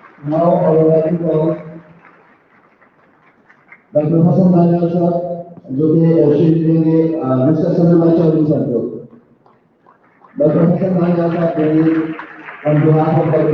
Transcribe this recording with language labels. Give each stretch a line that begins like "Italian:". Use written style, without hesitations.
English: Now I would like to call Dr.
Hindi: Hassan Khan साहब जो कि शील्ड देंगे मिस्टर समीर चौधरी साहब को।
English: Dr. Hassan Khan साहब please on behalf of Dr.